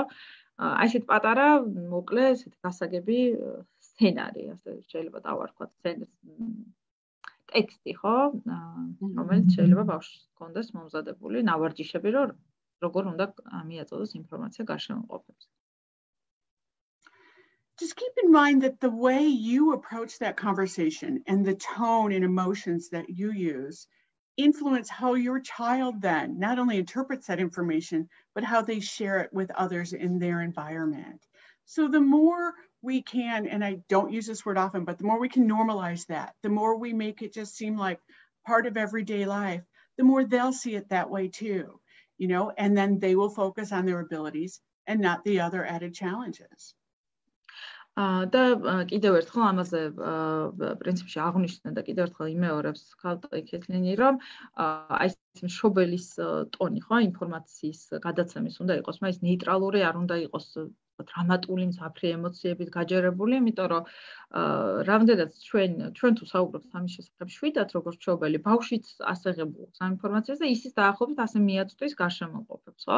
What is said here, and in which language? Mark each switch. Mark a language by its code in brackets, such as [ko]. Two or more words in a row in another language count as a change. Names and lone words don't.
[ka] აი ესეთ პატარა, მოკლე, ესეთი გასაგები სცენარი, ასე შეიძლება დავარქვათ სცენას ტექსტი, ხო? რომელიც შეიძლება ბავშვს ჰქონდეს მომზადებული ნავარჯიშები, რომ როგორ უნდა მიაწოდოს ინფორმაცია გარშემოყოფებს. [en] Just keep in mind that the way you approach that conversation and the tone and emotions that you use influence how your child then not only interprets that information, but how they share it with others in their environment. So the more we can, and I don't use this word often, but the more we can normalize that, the more we make it just seem like part of everyday life, the more they'll see it that way too, and then they will focus on their abilities and not the other added challenges. [ka] და კიდევ ერთხელ ამაზე პრინციპში აღნიშნე და კიდევ ერთხელ იმეორებს ქალტექეთლინი, რომ აი ეს მშობელის ტონი, ხო, ინფორმაციის გადაცემის უნდა იყოს, მაგრამ ეს ნეიტრალური არ უნდა იყოს დრამატული, მძაფრი ემოციებით გაჯერებული, იმიტომ რომ რამდენად ჩვენ თუ საუბრობთ ამის შესახებ შვიდად, როგორც მშობელი, ბავშვიც ასე ღებულობს ამ ინფორმაციას და ისიც დაახლოებით ასე მიაწვდის გარშემოყოფებს, ხო?